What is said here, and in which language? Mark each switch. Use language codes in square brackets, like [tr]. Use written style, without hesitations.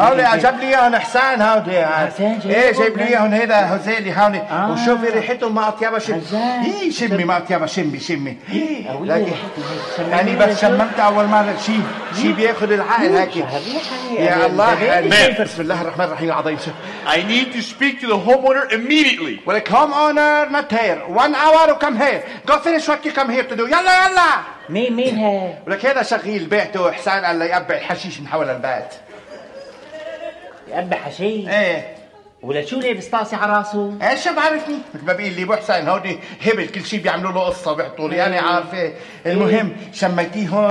[ar] هولي عجب لي اياهم حسان هودي يعني. حسان جايب ايه جايب لي اياهم هيدا هوزيلي هوني وشوفي ريحته ما اطيبها شمي. ايه شمي ما اطيبها شمي شمي. ايه يعني بس شممت اول مره شي بياخذ العقل هيك. يا الله بسم الله الرحمن الرحيم العظيم. [en] I need to speak to the homeowner immediately. Well, come owner, not here. One hour, come here. Go finish what you come here to do. [ar] يلا يلا. مين ها؟ ولك هذا شغيل بيعته وحسان قال لي يقبع الحشيش من حول البيت. يقبع حشيش؟ ايه ولا شو لابس طاسي على راسه؟ ايش بعرفني؟ ما بقول لي بحسن هودي هبل كل شيء بيعملوا له قصه بيحطوني انا عارفه. المهم شميتيه هون؟